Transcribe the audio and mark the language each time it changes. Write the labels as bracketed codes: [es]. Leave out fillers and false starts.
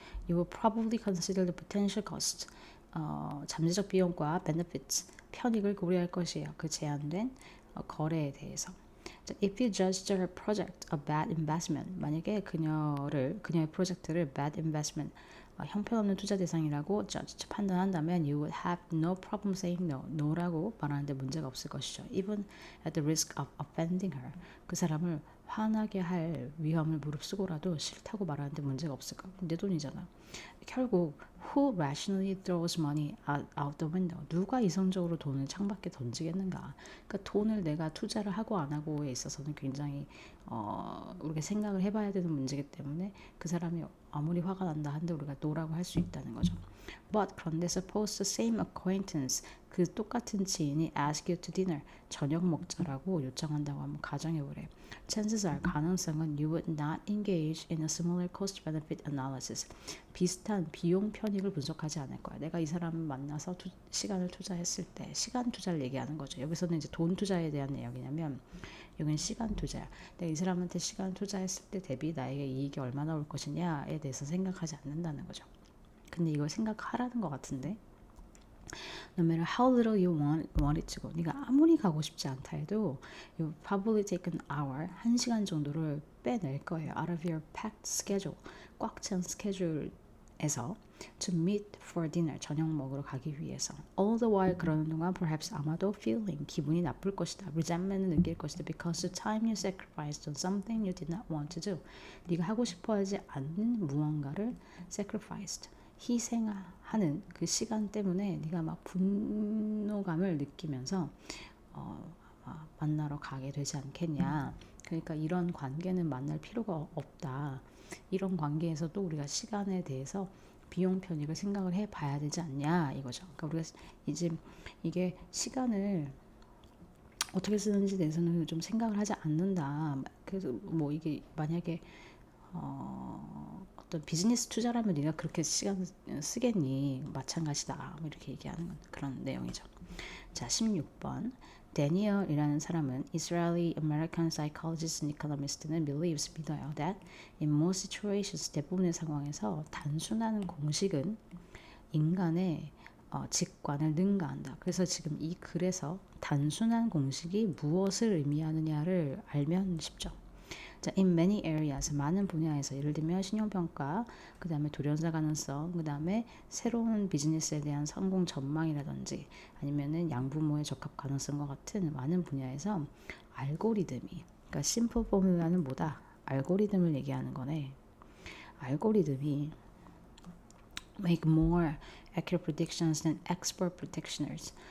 [en] You will probably consider the potential cost. [ko] 잠재적 비용과 benefits, 편익을 고려할 것이에요. 그 제한된 거래에 대해서. [en] If you judged her project a bad investment, [ko] 만약에 그녀의 프로젝트를 [en] bad investment, [ko] 형편없는 투자 대상이라고 판단한다면 [en] you would have no problem saying no. [ko] no라고 말하는데 문제가 없을 것이죠. [en] Even at the risk of offending her. [ko] 그 사람을 화나게 할 위험을 무릅쓰고라도 싫다고 말하는데 문제가 없을까? 내 돈이잖아. 결국 [en] who rationally throws money out the window? [ko] 누가 이성적으로 돈을 창밖에 던지겠는가? 그러니까 돈을 내가 투자를 하고 안 하고에 있어서는 굉장히 우리가 생각을 해봐야 되는 문제이기 때문에 그 사람이 아무리 화가 난다 한데 우리가 노라고 할 수 있다는 거죠. [en] But [ko] 그런데 [en] suppose the same acquaintance, [ko] 그 똑같은 지인이 [en] ask you to dinner, [ko] 저녁 먹자라고 요청한다고 한번 가정해보래. [en] Chances are, [ko] 가능성은 [en] you would not engage in a similar cost-benefit analysis. [ko] 비슷한 비용 편익을 분석하지 않을 거야. 내가 이 사람을 만나서 시간을 투자했을 때 시간 투자를 얘기하는 거죠. 여기서는 이제 돈 투자에 대한 내용이냐면 여기는 시간 투자야. 내가 이 사람한테 시간 투자했을 때 대비 나에게 이익이 얼마나 올 것이냐에 대해서 생각하지 않는다는 거죠. 근데 이걸 생각하라는 것 같은데 [en] no matter how little you want it to go. [ko] 네가 아무리 가고 싶지 않다 해도 [en] you probably take an hour, [ko] 1시간 정도를 빼낼 거예요. [en] out of your packed schedule. [ko] 꽉 찬 스케줄에서 [en] to meet for dinner, [ko] 저녁 먹으러 가기 위해서. [en] all the while [ko] 그러는 동안 [en] perhaps [ko] 아마도 [en] feeling, [ko] 기분이 나쁠 것이다. resentment을 느낄 것이다. [en] because the time you sacrificed on something you did not want to do. [ko] 네가 하고 싶어 하지 않는 무언가를 sacrificed. 희생하는 그 시간 때문에 네가 막 분노감을 느끼면서 만나러 가게 되지 않겠냐. 그러니까 이런 관계는 만날 필요가 없다. 이런 관계에서도 우리가 시간에 대해서 비용 편익을 생각을 해봐야 되지 않냐 이거죠. 그러니까 우리가 이제 이게 시간을 어떻게 쓰는지 대해서는 좀 생각을 하지 않는다. 그래서 뭐 이게 만약에 어떤 비즈니스 투자라면 네가 그렇게 시간 쓰겠니? 마찬가지다. 뭐 이렇게 얘기하는 그런 내용이죠. 자, 16번. 데니얼이라는 사람은 [en] Israeli American psychologist and economist는 [ko] 믿어요. [en] That in most situations, [ko] 대부분의 상황에서 단순한 공식은 인간의 직관을 능가한다. 그래서 지금 이 글에서 단순한 공식이 무엇을 의미하느냐를 알면 쉽죠. 자, [en] in many areas, [ko] 많은 분야에서 예를 들면 신용평가, 그 다음에 돌연사 가능성, 그 다음에 새로운 비즈니스에 대한 성공 전망이라든지 아니면은 양부모의 적합 가능성과 같은 많은 분야에서 알고리즘이, 그러니까 심플 포뮬라는 뭐다? 알고리즘을 얘기하는 거네. 알고리즘이 [en] make more accurate predictions than expert practitioners.